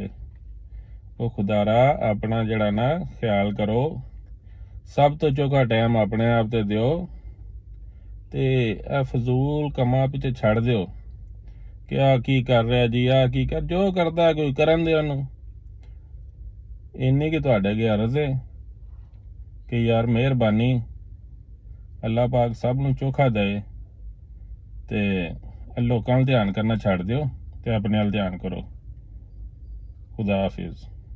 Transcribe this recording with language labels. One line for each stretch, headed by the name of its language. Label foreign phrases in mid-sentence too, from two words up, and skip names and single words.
Punjabi: ਵੋ ਖੁਦਾਰਾ ਆਪਣਾ ਜੜਾ ਨਾ ਖ਼ਿਆਲ ਕਰੋ, ਸਭ ਤੋ ਚੋਖਾ ਟਾਈਮ ਆਪਣੇ ਆਪ ਤੇ ਦਿਓ ਤੇ ਫ਼ਜ਼ੂਲ ਕੰਮਾਂ ਪਿੱਛੇ ਛੱਡ ਦਿਓ ਕਿ ਆ ਕੀ ਕਰ ਰਿਹਾ ਜੀ, ਆ ਕੀ ਕਰ, ਜੋ ਕਰਦਾ ਕੋਈ ਕਰਨ ਦੇ ਉਹਨੂੰ। ਇੰਨੀ ਕਿ ਤੁਹਾਡੇ ਅੱਗੇ ਅਰਜ਼ ਹੈ ਕਿ ਯਾਰ ਮਿਹਰਬਾਨੀ ਅੱਲਾਹ ਪਾਕ ਸਭ ਨੂੰ ਚੋਖਾ ਦੇ ਤੇ ਲੋਕਾਂ ਵੱਲ ਧਿਆਨ ਕਰਨਾ ਛੱਡ ਦਿਓ ਤੇ ਆਪਣੇ ਵੱਲ ਧਿਆਨ ਕਰੋ। ਖੁਦਾ ਹਾਫਿਜ਼।